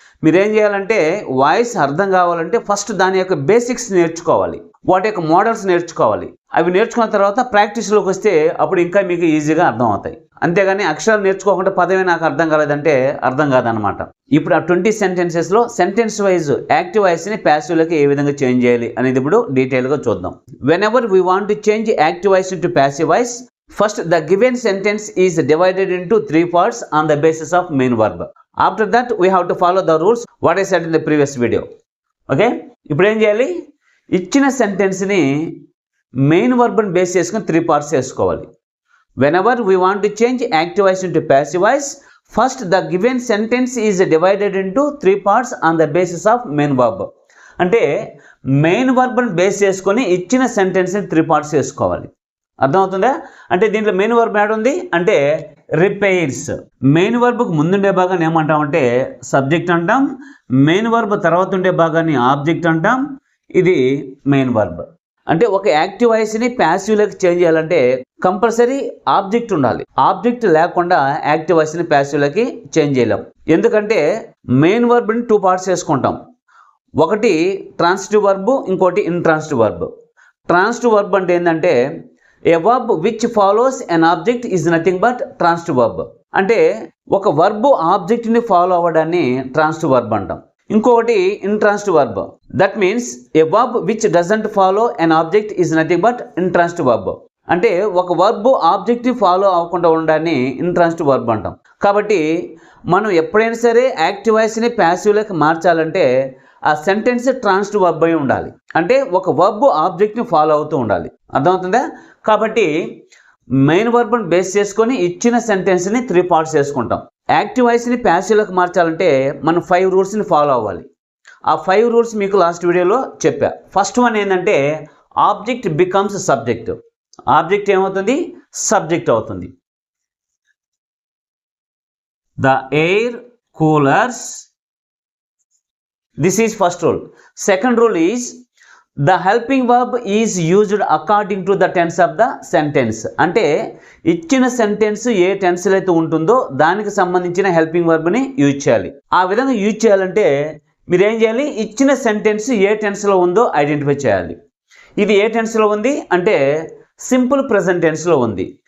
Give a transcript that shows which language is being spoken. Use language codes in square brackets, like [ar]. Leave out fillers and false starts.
[te] మీరేం చేయాలంటే వాయిస్ అర్థం కావాలంటే ఫస్ట్ దాని యొక్క బేసిక్స్ నేర్చుకోవాలి, వాటి యొక్క మోడల్స్ నేర్చుకోవాలి. అవి నేర్చుకున్న తర్వాత ప్రాక్టీస్లోకి వస్తే అప్పుడు ఇంకా మీకు ఈజీగా అర్థం అవుతాయి. అంతేగాని అక్షరాలు నేర్చుకోకుండా పదమే నాకు అర్థం కాలేదంటే అర్థం కాదనమాట. ఇప్పుడు ఆ 20 సెంటెన్సెస్లో సెంటెన్స్ వైజ్ యాక్టివ్ వాయిస్ని ప్యాసివ్లోకి ఏ విధంగా చేంజ్ చేయాలి అనేది ఇప్పుడు డీటెయిల్గా చూద్దాం. [en] Whenever we want to change active voice to passive voice, first the given sentence is divided into 3 parts on the basis of main verb. After that we have to follow the rules what I said in the previous video. [te] Okay, ఇప్పుడు ఏం చేయాలి, ఇచ్చిన సెంటెన్స్ని main వర్బ్ని base చేసుకుని 3 parts చేసుకోవాలి. [en] Whenever we want to change active voice into passive voice, first the given sentence is divided into 3 parts on the basis of main verb. [te] అంటే main వర్బ్ని base చేసుకొని ఇచ్చిన సెంటెన్స్ని 3 parts చేసుకోవాలి. అర్థమవుతుందా? అంటే దీంట్లో మెయిన్ వర్బ్ యాడ్ ఉంది అంటే రిపేర్స్. మెయిన్ వర్బ్కు ముందుండే భాగాన్ని ఏమంటామంటే సబ్జెక్ట్ అంటాం, మెయిన్ వర్బ్ తర్వాత ఉండే భాగాన్ని ఆబ్జెక్ట్ అంటాం. ఇది మెయిన్ వర్బ్. అంటే ఒక యాక్టివ్ వాయిస్ని ప్యాసివ్లోకి చేంజ్ చేయాలంటే కంపల్సరీ ఆబ్జెక్ట్ ఉండాలి. ఆబ్జెక్ట్ లేకుండా యాక్టివ్ వాయిస్ని ప్యాసివ్లోకి చేంజ్ చేయలేం. ఎందుకంటే మెయిన్ వర్బ్ని 2 parts చేసుకుంటాం. ఒకటి ట్రాన్సిటివ్ వర్బ్, ఇంకోటి ఇంట్రాన్సిటివ్ వర్బ్. [en] transitive verb [te] అంటే ఏంటంటే [en] a verb which follows an object is nothing but transitive verb. [te] అంటే ఒక వర్బ్ ఆబ్జెక్ట్ని ఫాలో అవ్వడాన్ని ట్రాన్సిటివ్ వర్బ్ అంటాం. ఇంకొకటి intransitive verb. [en] That means a verb which doesn't follow an object is nothing but intransitive verb. [te] అంటే ఒక verb ఆబ్జెక్ట్ని follow అవ్వకుండా ఉండడాన్ని intransitive verb అంటాం. కాబట్టి మనం ఎప్పుడైనా సరే యాక్టివ్ వాయిస్ని ప్యాసివ్లోకి మార్చాలంటే ఆ సెంటెన్స్ ట్రాన్సిటివ్ వర్బ్ అయి ఉండాలి. అంటే ఒక వర్బ్ ఆబ్జెక్ట్ని ఫాలో అవుతూ ఉండాలి. అర్థమవుతుందా? కాబట్టి మెయిన్ వర్బ్ని బేస్ చేసుకొని ఇచ్చిన సెంటెన్స్ని 3 parts చేసుకుంటాం. యాక్టివ్ వాయిస్ని ప్యాసివ్లోకి మార్చాలంటే మనం 5 రూల్స్ని ఫాలో అవ్వాలి. ఆ 5 రూల్స్ మీకు లాస్ట్ వీడియోలో చెప్పా. ఫస్ట్ వన్ ఏంటంటే ఆబ్జెక్ట్ బికమ్స్ సబ్జెక్ట్. ఆబ్జెక్ట్ ఏమవుతుంది? సబ్జెక్ట్ అవుతుంది. [en] The air coolers. This is first rule. Second rule is the helping verb is used according to the tense of the sentence. [te] అంటే ఇచ్చిన sentence ఏ టెన్స్లో అయితే ఉంటుందో దానికి సంబంధించిన హెల్పింగ్ వర్బ్ని యూజ్ చేయాలి. ఆ విధంగా యూజ్ చేయాలంటే మీరు ఏం చేయాలి, ఇచ్చిన సెంటెన్స్ ఏ టెన్స్లో ఉందో ఐడెంటిఫై చేయాలి. ఇది ఏ టెన్స్లో ఉంది అంటే సింపుల్ ప్రెజెంట్ టెన్స్లో ఉంది.